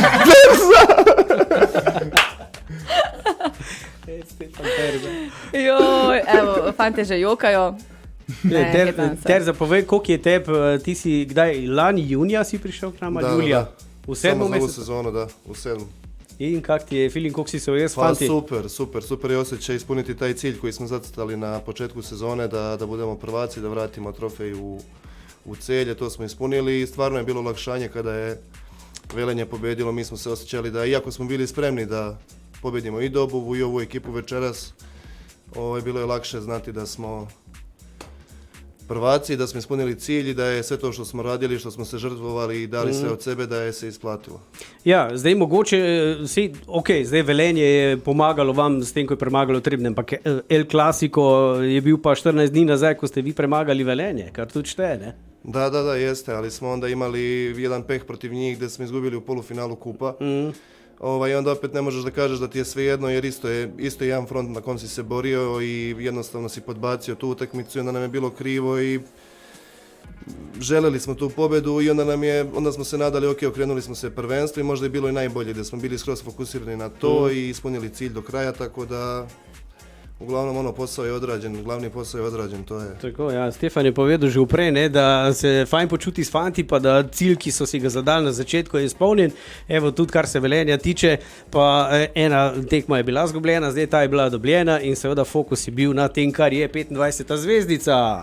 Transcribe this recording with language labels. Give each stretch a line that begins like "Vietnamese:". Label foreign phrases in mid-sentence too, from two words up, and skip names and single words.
Slovenian: Joj, evo, fante že jokajo. Ne, hetam se. Terza, povej, koliko je teb, ti si kdaj, lani junija si prišel k nam, ali julija? V sedmem Samo mesecu. sezono, da, u 7. In kak ti je feeling, koliko si se ujel s Pa fanti?
Serbian: super je osjećaj ispuniti taj cilj koji smo zacrtali na početku sezone, da budemo prvaci, da vratimo trofej u Celje, to smo ispunili i stvarno je bilo olakšanje kada je Velenje pobjedilo, mi smo se osjećali da iako smo bili spremni da pobjedimo i Dobovu i ovu ekipu večeras, bilo je lakše znati da smo prvaci, da smo ispunili cilj i da je sve to što smo radili, što smo se žrtvovali i dali sve od sebe, da je se isplatilo. Ja, zdaj mogoče, zdaj Velenje je pomagalo vam s tem, ko je premagalo Trebnje, ampak El Clasico je bil pa 14 dni nazaj, ko ste vi premagali Velenje, kar tudi šteje, ne? Da, jeste, ali smo onda imali jedan peh protiv njih gdje smo izgubili u polufinalu kupa. I onda opet ne možeš da kažeš da ti je svejedno jer isto je jedan front na kom si se borio i jednostavno si podbacio tu utakmicu i onda nam je bilo krivo i želeli smo tu pobedu i onda smo se nadali, okrenuli smo se prvenstvu i možda je bilo i najbolje da smo bili skroz fokusirani na to i ispunili cilj do kraja, tako da uglavnom posao je odrađen, glavni posao je odrađen, to je.
Slovenian: Tako, ja, Stefan je povedal že vprej, ne, da se fajn počuti s fanti, pa da cilj, ki so si ga zadali na začetku, je izpolnjen. Evo, tudi kar se Velenja tiče, pa ena tekma je bila zgubljena, zdaj ta je bila dobljena in seveda fokus je bil na tem, kar je 25. zvezdica.